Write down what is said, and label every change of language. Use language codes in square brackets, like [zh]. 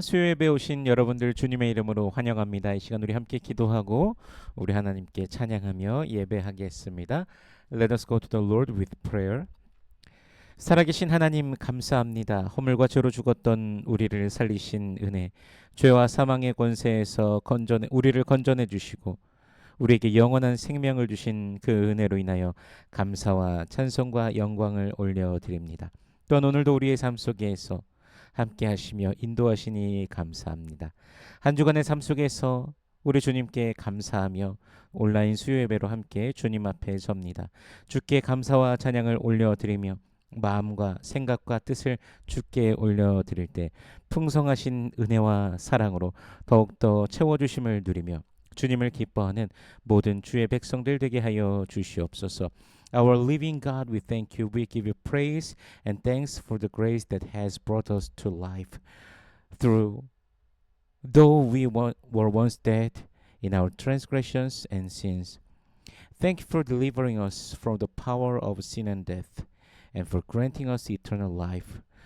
[ko] 수요예배 오신 여러분들 주님의 이름으로 환영합니다. 이 시간 우리 함께 기도하고 우리 하나님께 찬양하며 예배하겠습니다. [en] Let us go to the Lord with prayer. [ko] 살아계신 하나님 감사합니다. 허물과 죄로 죽었던 우리를 살리신 은혜, 죄와 사망의 권세에서 우리를 건져내 주시고 우리에게 영원한 생명을 주신 그 은혜로 인하여 감사와 찬송과 영광을 올려드립니다. 또한 오늘도 우리의 삶 속에서 함께 하시며 인도하시니 감사합니다. 한 주간의 삶 속에서 우리 주님께 감사하며 온라인 수요예배로 함께 주님 앞에 섭니다. 주께 감사와 찬양을 올려드리며 마음과 생각과 뜻을 주께 올려드릴 때 풍성하신 은혜와 사랑으로 더욱더 채워주심을 누리며 주님을 기뻐하는 모든 주의 백성들 되게 하여 주시옵소서. [en] Our living God, we thank you. We give you praise and thanks for the grace that has brought us to life. Though we were once dead in our transgressions and sins, thank you for delivering us from the power of sin and death, and for granting us eternal life.